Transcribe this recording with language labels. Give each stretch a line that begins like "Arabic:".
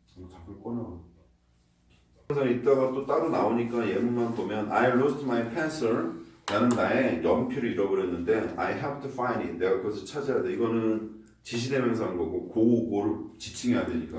Korean: 자꾸 꺼내. 그래서 이따가 또 따로 나오니까 예문만 보면
English: I lost my pencil.
Korean: 나는 나의 연필을 잃어버렸는데
English: I have to find it.
Korean: 내가 그것을 찾아야 돼. 이거는 지시대명사인 거고 고를 지칭해야 되니까.